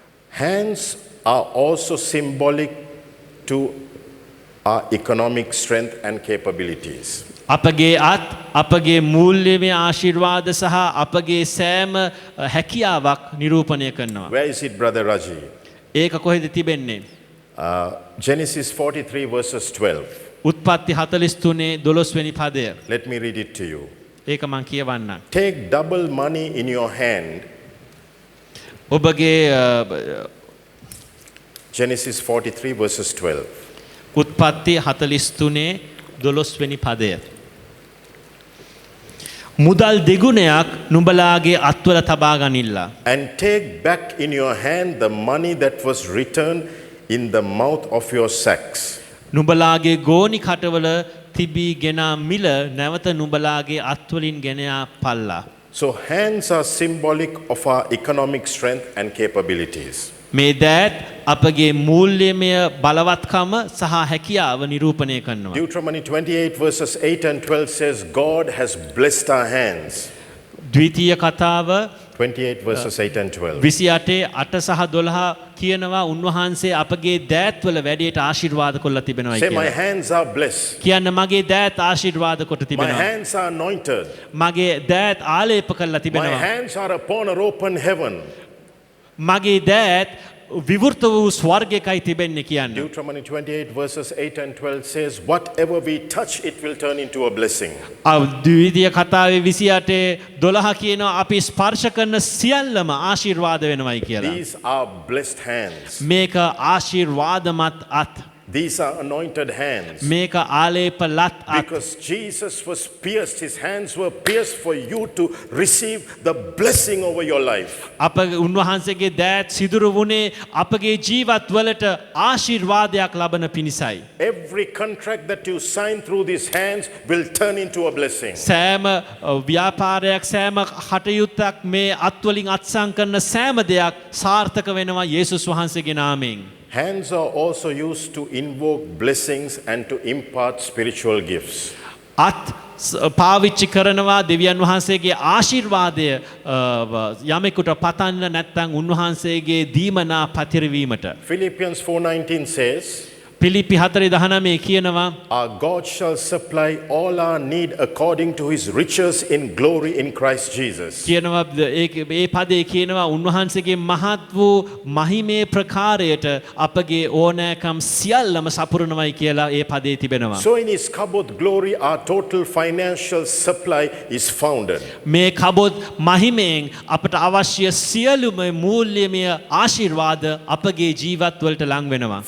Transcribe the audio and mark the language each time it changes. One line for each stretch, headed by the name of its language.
English: Hands are also symbolic to our economic strength and capabilities.
Sinhala: අපගේ අත් අපගේ මූල්‍යමය ආශිර්වාද සහ අපගේ සෑම හැකියාවක් නිරූපණය කරනවා.
English: Where is it, Brother Raji?
Sinhala: ඒක කොහෙද තිබෙන්නේ?
English: Genesis 43 verses 12.
Sinhala: උත්පත්ති 43 12 වෙනි පදය.
English: Let me read it to you.
Sinhala: ඒක මම කියවන්නම්.
English: Take double money in your hand.
Sinhala: ඔබගේ
English: Genesis 43 verses 12.
Sinhala: උත්පත්ති 43 12 වෙනි පදය. මුදල් දෙගුණයක් නුඹලාගේ අත්වල තබා ගනිල්ලා.
English: And take back in your hand the money that was returned in the mouth of your sacks.
Sinhala: නුඹලාගේ ගෝනි කටවල තිබී ගෙනා මිල නැවත නුඹලාගේ අත්වලින් ගෙන පල්ලා.
English: So hands are symbolic of our economic strength and capabilities.
Sinhala: මේ දෑත් අපගේ මූල්‍යමය බලවත්කම සහ හැකියාව නිරූපණය කරනවා.
English: Deuteronomy 28 verses 8 and 12 says, God has blessed our hands.
Sinhala: ද්විතීය කතාව
English: 28 verses 8 and 12.
Sinhala: 28 8 සහ 12 කියනවා උන්වහන්සේ අපගේ දෑත්වල වැඩියට ආශිර්වාද කරලා තිබෙනවා
English: Say, my
Sinhala: කියලා.
English: hands are blessed.
Sinhala: කියන්න මගේ දෑත් ආශිර්වාද කොට
English: My
Sinhala: තිබෙනවා.
English: hands are anointed.
Sinhala: මගේ දෑත් ආලේප කරලා
English: My
Sinhala: තිබෙනවා.
English: hands are upon an open heaven.
Sinhala: මගේ දෑත් විවෘත වූ ස්වර්ගයකයි තිබෙන්නේ කියන්න.
English: Deuteronomy 28 verses 8 and 12 says, whatever we touch, it will turn into a blessing.
Sinhala: ද්විතීය කතාවේ 28 12 කියනවා අපි ස්පර්ශ කරන සියල්ලම ආශිර්වාද වෙනවයි කියලා.
English: These are blessed hands.
Sinhala: මේක ආශිර්වාදමත් අත්.
English: These are anointed hands.
Sinhala: මේක ආලේප ලත් අත්.
English: Because Jesus was pierced, his hands were pierced for you to receive the blessing over your life.
Sinhala: අප උන්වහන්සේගේ දෑත් සිදුරු වුණේ අපගේ ජීවත් වලට ආශිර්වාදයක් ලබන පිණිසයි.
English: Every contract that you sign through these hands will turn into a blessing.
Sinhala: සෑම ව්‍යාපාරයක් සෑම කටයුත්තක් මේ අත්වලින් අත්සන් කරන සෑම දෙයක් සාර්ථක වෙනවා යේසුස් වහන්සේගේ නාමයෙන්.
English: Hands are also used to invoke blessings and to impart spiritual gifts.
Sinhala: අත් පාවිච්චි කරනවා දෙවියන් වහන්සේගේ ආශිර්වාදය යමෙකුට පතන්න නැත්නම් උන්වහන්සේගේ දීමනා පතිරවීමට.
English: Philippians 4:19 says,
Sinhala: පිලිප්පි 4:19 කියනවා
English: our God shall supply all our need according to his riches in glory in Christ Jesus.
Sinhala: කියනවා ඒ පදේ කියනවා උන්වහන්සේගේ මහත් වූ මහිමේ ප්‍රකාරයට අපගේ ඕනෑකම් සියල්ලම සපුරනවයි කියලා ඒ පදේ තිබෙනවා.
English: So in his kabod glory our total financial supply is founded.
Sinhala: මේ කබොත් මහිමෙන් අපට අවශ්‍ය සියලුම මූල්‍යමය ආශිර්වාද අපගේ ජීවත් වලට ලං වෙනවා.